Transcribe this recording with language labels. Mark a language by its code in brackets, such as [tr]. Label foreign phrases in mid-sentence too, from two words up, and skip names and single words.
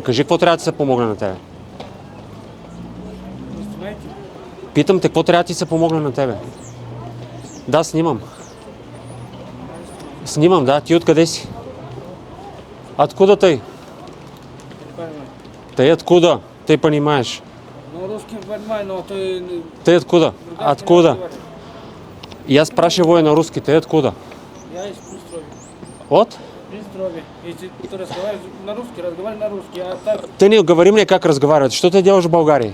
[bg] Кажи, какво трябва да се помогне на тебе? Питам те, какво трябва да ти се помогне на тебе? Да, снимам. Снимам, да. Ти откъде си? [ru] Откуда тъй? Тъй откуда? Тъй понимаеш. Ну, русским понимаю, но ты... Тъй откуда? Откуда? Я спрашиваю на русский, ты откуда? Я из Пристрови. От? Пристрови. Если ты разговариваешь на русский, разговаривай на русский, а так, Ты не говори мне, как разговаривать. Что ты делаешь в Болгарии?